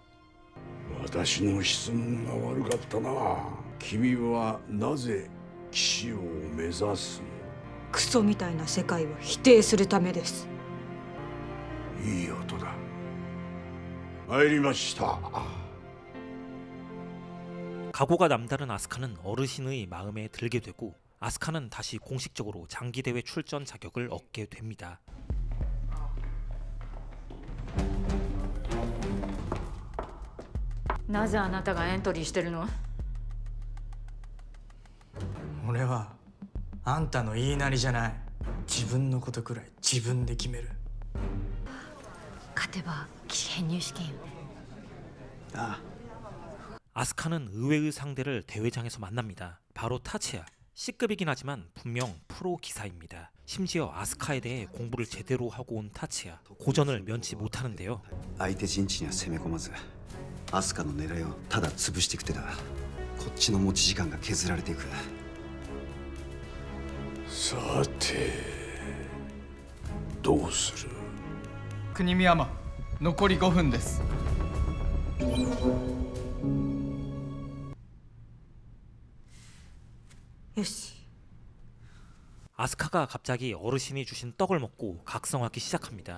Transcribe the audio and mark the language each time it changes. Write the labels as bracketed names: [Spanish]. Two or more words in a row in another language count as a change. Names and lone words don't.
[Japanese] 私の質問が悪かったな。君はなぜ騎士を目指すの？クソみたいな世界を否定するためです。いい音だ。参りました。 [Korean] 각오가 남다른 아스카는 어르신의 마음에 들게 되고 아스카는 다시 공식적으로 장기대회 출전 자격을 얻게 됩니다. [Japanese] なぜあなたがエントリーしてるの？俺はあんたの言いなりじゃない。自分のことくらい自分で決める。勝てば騎士編入試験よね。ああ。 [Korean] 아스카는 의외의 상대를 대회장에서 만납니다. 바로 타치야. C급이긴 하지만 분명 프로 기사입니다. 심지어 아스카에 대해 공부를 제대로 하고 온 타치야. 고전을 면치 못하는데요. [Japanese] 相手陣地には攻め込まずアスカの狙いをただ潰していく手だ。こっちの持ち時間が削られていく。さてどうする？国見山残り5分です。よし。 [Korean] 아스카가 갑자기 어르신이 주신 떡을 먹고 각성하기 시작합니다.